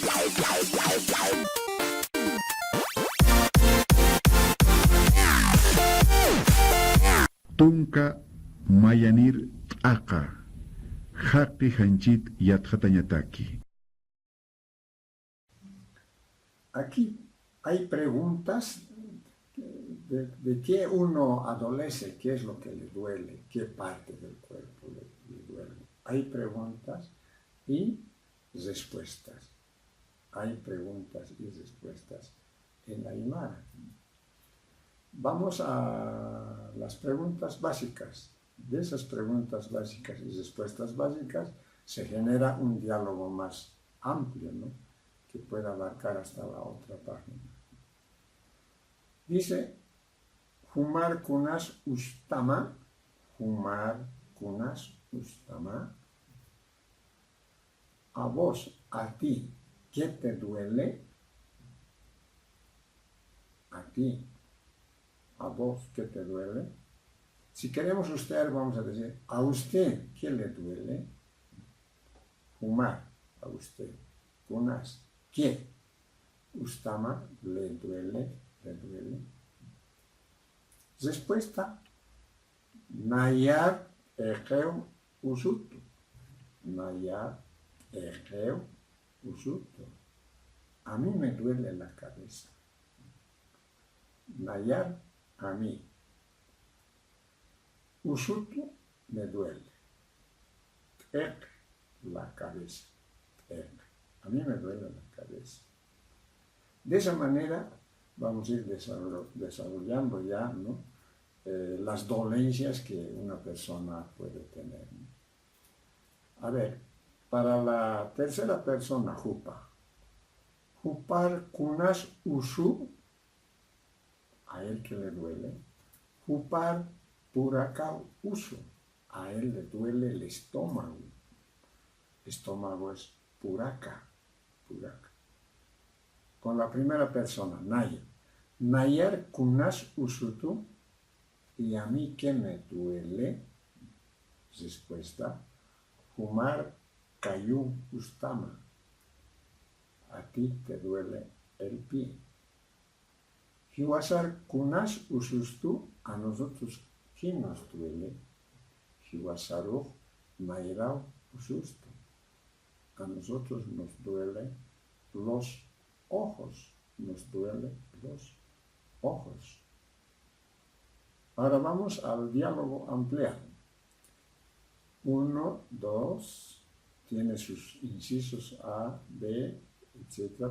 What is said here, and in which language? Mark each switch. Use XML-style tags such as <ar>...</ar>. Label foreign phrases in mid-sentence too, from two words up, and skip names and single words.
<ay>Tunka mayanir aka. Haqi hanchit yatjatañataki.</ay> <es>Aquí hay preguntas de qué uno adolece, qué es lo que le duele, qué parte del cuerpo le duele. Hay preguntas y respuestas. Hay preguntas y respuestas en Aymara. Vamos a las preguntas básicas. De esas preguntas básicas y respuestas básicas se genera un diálogo más amplio, ¿no?, que pueda abarcar hasta la otra página. Dice,</es> <ay>Humar kunas ustama, Humar kunas ustama,</ay> <es>a vos, a ti, ¿qué te duele? A ti, a vos, ¿qué te duele? Si queremos usted, vamos a decir, a usted, ¿qué le duele? Humar, a usted. Kunas, ¿qué? Ustama, le duele, le duele. Respuesta,</es> <ay>Nayar ejeu usutu. Nayar ejeu usutu.</ay> <es>A mí me duele la cabeza. Nayar, a mí. Usutu, me duele. Ek, la cabeza. Ek. A mí me duele la cabeza. De esa manera vamos a ir desarrollando ya, ¿no?, las dolencias que una persona puede tener, ¿no? A ver, para la tercera persona,</es> <ay>Jupa. Jupar kunas usu,</ay> <es>a él que le duele.</es> <ay>Jupar puraka usu,</ay> <es>a él le duele el estómago. Estómago es puraka. Con la primera persona,</es> <ay>Nayar. Nayar kunas usutu,</ay> <es>y a mí que me duele. Respuesta,</es> <ay>Humar kayu ustama,</ay> <es>a ti te duele el pie.</es> <ay>Hiwasar kunas usustu,</ay> <es>a nosotros ¿qué nos duele?</es> <ay>Hiwasaruj nairau usustu,</ay> <es>a nosotros nos duele los ojos, nos duelen los ojos. Ahora vamos al diálogo ampliado. 1, 2, tiene sus incisos A, B, etc.</es>